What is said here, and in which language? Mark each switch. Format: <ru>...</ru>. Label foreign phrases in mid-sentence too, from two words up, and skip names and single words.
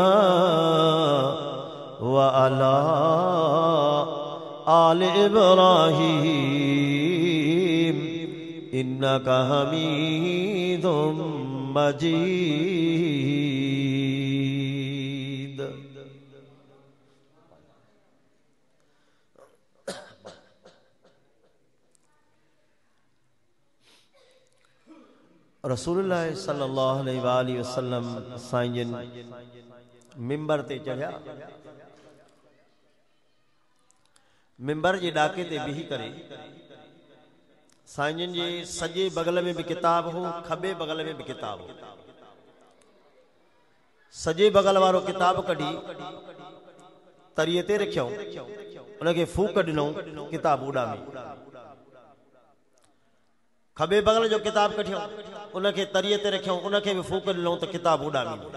<ar>وعلى آل إبراهيم إنك حميد مجيد. رسول الله صلى الله عليه وسلم</ar> <sd>साईं मिंबर ते चढ़िया, मिंबर जे ॾाके ते बीही करे साईं जे सॼे बगल में भी किताब हो, खबे बगल में भी किताब हो। सॼे बगल वारो किताब कढी तरीअ ते रखियो, उनखे फूक ॾिनो, किताब उॾामी। खबे बगल जो किताब कढियो, उनखे तरीअ ते रखियो, उनखे भी फूक ॾिनो त किताब उॾामी।</sd>